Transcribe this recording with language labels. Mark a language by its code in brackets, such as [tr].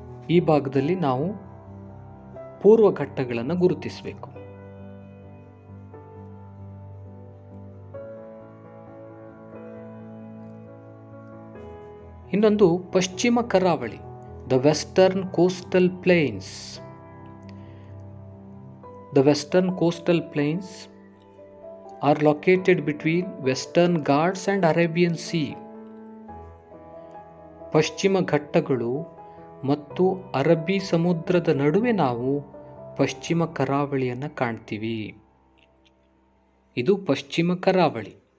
[kn] ಈ ಭಾಗದಲ್ಲಿ ನಾವು ಪೂರ್ವಘಟ್ಟಗಳನ್ನು ಗುರುತಿಸಬೇಕು. ಇನ್ನೊಂದು ಪಶ್ಚಿಮ ಕರಾವಳಿ, [en] The western coastal plains. The Western coastal plains are located between Western Ghats and Arabian Sea. [kn] ಪಶ್ಚಿಮ ಘಟ್ಟಗಳು ಮತ್ತು ಅರಬ್ಬಿ ಸಮುದ್ರದ ನಡುವೆ ನಾವು ಪಶ್ಚಿಮ ಕರಾವಳಿಯನ್ನು ಕಾಣ್ತೀವಿ. ಇದು ಪಶ್ಚಿಮ ಕರಾವಳಿ.